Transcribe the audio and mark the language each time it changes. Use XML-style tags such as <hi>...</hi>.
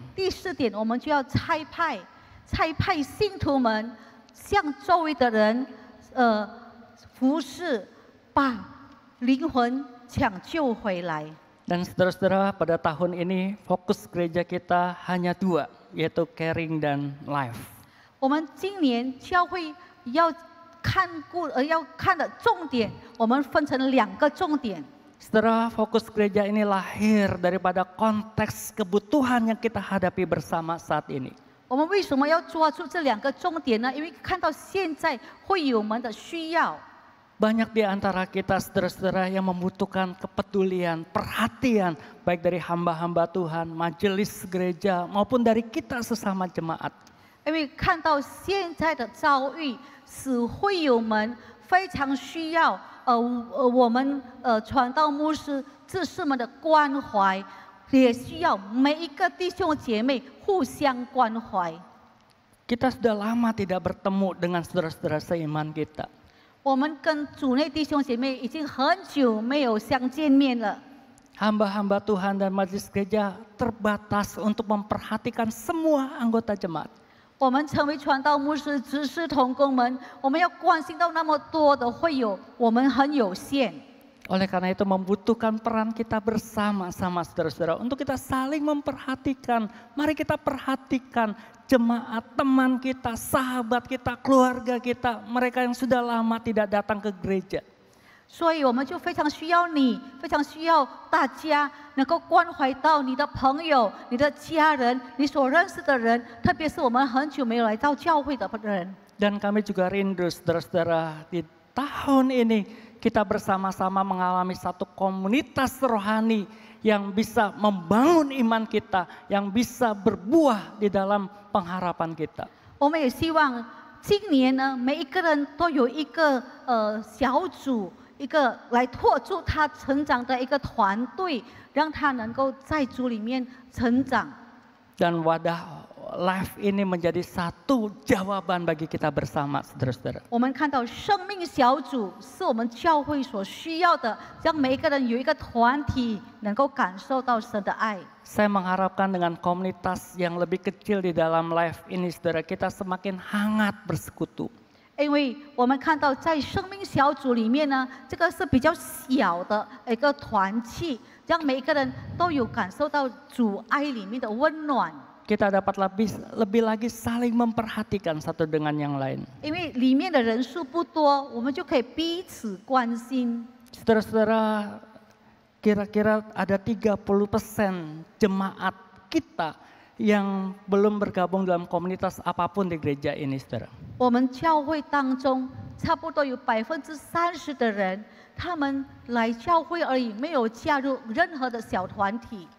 <zh>第4点，我们就要差派信徒们向周围的人，服侍，把灵魂抢救回来。</zh> <id>Dan saudara-saudara, pada tahun ini fokus gereja kita hanya 2, yaitu caring dan life.</id> <zh>我们今年教会要看的重点，我们分成2个重点。</zh> <id>Saudara, fokus gereja ini lahir daripada konteks kebutuhan yang kita hadapi bersama saat ini.</id> <zh>我们为什么要抓住这2个重点呢？因为看到现在会友们的需要。</zh> <id>Banyak di antara kita saudara-saudara yang membutuhkan kepedulian, perhatian, baik dari hamba-hamba Tuhan, majelis gereja, maupun dari kita sesama jemaat.</id> <zh>因为看到现在的遭遇，使会友们非常需要我们传道牧师、志士们的关怀，也需要每一个弟兄姐妹互相关怀。</zh> <id>Kita sudah lama tidak bertemu dengan saudara-saudara seiman kita.</id> <zh>我们跟主内弟兄姐妹已经很久没有相见面了。</zh> <id>Hamba-hamba Tuhan dan majelis gereja terbatas untuk memperhatikan semua anggota jemaat.</id> <zh>我们成为传道牧师、执事同工们，我们要关心到那么多的会友，我们很有限。</zh> <id>Oleh karena itu membutuhkan peran kita bersama-sama saudara-saudara untuk kita saling memperhatikan. Mari kita perhatikan jemaat, teman kita, sahabat kita, keluarga kita, mereka yang sudah lama tidak datang ke gereja.</id> <zh>所以我们就非常需要你，非常需要大家能够关怀到你的朋友、你的家人、你所认识的人，特别是我们很久没有来到教会的人。</zh> <id>Dan kami juga rindu saudara-saudara di tahun ini kita bersama-sama mengalami satu komunitas rohani yang bisa membangun iman kita, yang bisa berbuah di dalam pengharapan kita.</id> <zh>我们也希望今年呢，每一个人都有一个小组，一个来托住他成长的一个团队，让他能够在主里面成长。</zh> <id>Dan wadah life ini menjadi satu jawaban bagi kita bersama, saudara-saudara.</id> <zh>我们看到生命小组是我们教会所需要的，让每一个人有一个团体能够感受到神的爱。</zh> <id>Saya mengharapkan dengan komunitas yang lebih kecil di dalam life ini, saudara, kita semakin hangat bersekutu.</id> <zh>因为我们看到在生命小组里面呢，这个是比较小的一个团契，让每一个人都有感受到主爱里面的温暖。</zh> <id>Kita dapat lebih lagi saling memperhatikan satu dengan yang lain.</id> <zh>因为里面的人数不多，我们就可以彼此关心。</zh> <id>Saudara-saudara, kira-kira ada 30% jemaat kita yang belum bergabung dalam komunitas apapun di gereja ini, saudara.</id> <zh>我们教会当中，差不多有30%的人，他们来教会而已，没有加入任何的小团体。</zh>